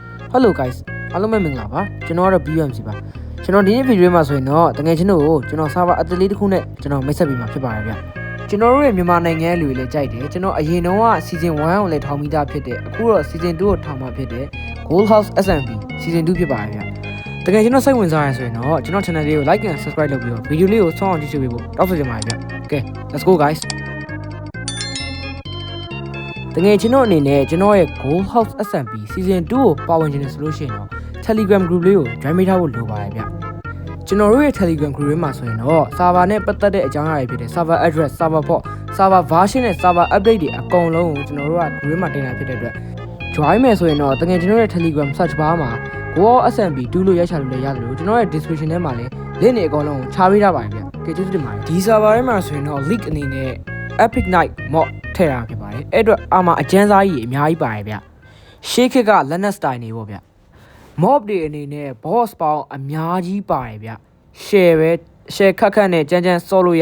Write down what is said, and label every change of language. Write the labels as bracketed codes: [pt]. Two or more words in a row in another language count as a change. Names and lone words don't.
[en] Hello guys [my] အားလုံးပဲမင်္ဂလာပါကျွန်တော်ကတော့ BUMC ပါကျွန်တော်ဒီနေ့ဗီဒီယိုမှာဆိုရင်တော့တကယ်ချင်းတို့ကိုကျွန်တော် server အသစ်လေးတစ်ခုနဲ့ကျွန်တော်မိတ်ဆက်ပေးမှာဖြစ်ပါတယ်ဗျကျွန်တော်တို့ရဲ့မြန်မာနိုင်ငံလူတွေလည်းကြိုက်တယ်ကျွန်တော်အရင်တုန်းက season 1ကိုလည်းထောင်မိသားဖြစ်တယ်အခုတော့ season 2ကိုထောင်မှာဖြစ်တယ် Gold House SMP season 2ဖြစ်ပါတယ်ဗျတကယ်ကျွန်တော်စိတ်ဝင်စားရဆိုရင်တော့ကျွန်တော် channel လေးကို [en] like and subscribe [my] လုပ်ပြီးတော့ဗီဒီယိုလေးကိုဆုံးအောင်ကြည့်ရှုပေးဖို့တောင်းဆိုချင်ပါတယ်ဗျ [en] Okay let's go guys [my] တကယ်ကျွန်တော်အနေနဲ့ကျွန်တော်ရဲ့ Gold House SMP season 2ကိုပါဝင်ခြင်းနဲ့ဆိုလို့ရှိရင်တော့ Telegram group လေးကို join ပေးထားဖို့လိုပါတယ်ဗျကျွန်တော်တို့ရဲ့ Telegram group မှာဆိုရင်တော့ server နဲ့ပတ်သက်တဲ့အကြောင်းအရာတွေဖြစ်တဲ့ [en] server address server port server version [my] နဲ့ [en] server update [my] တွေအကုန်လုံးကိုကျွန်တော်တို့က group မှာတင်တာဖြစ်တဲ့အတွက် join မယ်ဆိုရင်တော့တကယ်ကျွန်တော်ရဲ့ Telegram [en] search bar [my] မှာ Gold SMP 2လို့ရိုက်ချလို့လည်းရတယ်လို့ကျွန်တော်ရဲ့ description ထဲမှာလည်း link တွေအကုန်လုံးကိုချပေးထားပါတယ်ဗျ။ကျေးဇူးတင်ပါတယ်။ဒီ server ထဲမှာဆိုရင်တော့ leak အနေနဲ့ Epic Night mod ထည့်ထားဖြစ်ပါတယ်။အဲ့အတွက်အာမအကျန်းစားကြီးအများကြီးပါတယ်ဗျ။ရှေးခေတ်က [en] Linux style [my] နေပေါ့ဗျ။ mob တွေအနေနဲ့ boss ပေါင်းအများကြီးပါတယ်ဗျ။ share ခက်နဲ့ကြမ်းဆော့လို့ရ